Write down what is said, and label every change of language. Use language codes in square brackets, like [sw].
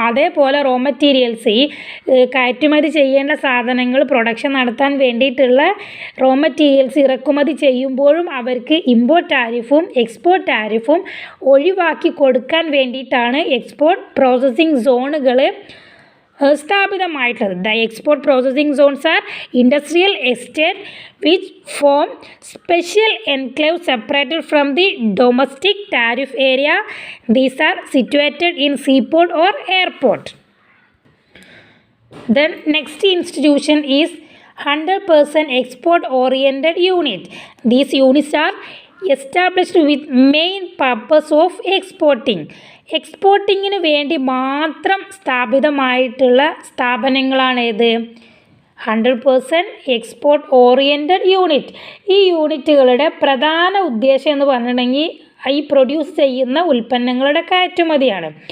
[ml] അതേപോലെ raw materials, ഈ കയറ്റുമതി ചെയ്യേണ്ട സാധനങ്ങൾ പ്രൊഡക്ഷൻ നടത്താൻ വേണ്ടിയിട്ടുള്ള റോ മെറ്റീരിയൽസ് ഇറക്കുമതി ചെയ്യുമ്പോഴും അവർക്ക് ഇമ്പോർട്ട് ടാരിഫും എക്സ്പോർട്ട് ടാരിഫും ഒഴിവാക്കി കൊടുക്കാൻ വേണ്ടിയിട്ടാണ് എക്സ്പോർട്ട് പ്രോസസ്സിംഗ് സോണുകൾ സ്ഥാപിതമായിട്ടുള്ളത്. [en] The export processing zones are industrial estate which form special enclaves separated from the domestic tariff area. These are situated in seaport or airport. Then next institution is 100% export oriented unit. These units are established with main purpose of exporting. [ml] എക്സ്പോർട്ടിങ്ങിന് വേണ്ടി മാത്രം സ്ഥാപിതമായിട്ടുള്ള സ്ഥാപനങ്ങളാണ് ഏത്? 100% export oriented unit. ഈ യൂണിറ്റുകളുടെ പ്രധാന ഉദ്ദേശം എന്ന് പറഞ്ഞിട്ടുണ്ടെങ്കിൽ ഈ പ്രൊഡ്യൂസ് ചെയ്യുന്ന ഉൽപ്പന്നങ്ങളുടെ കയറ്റുമതിയാണ്.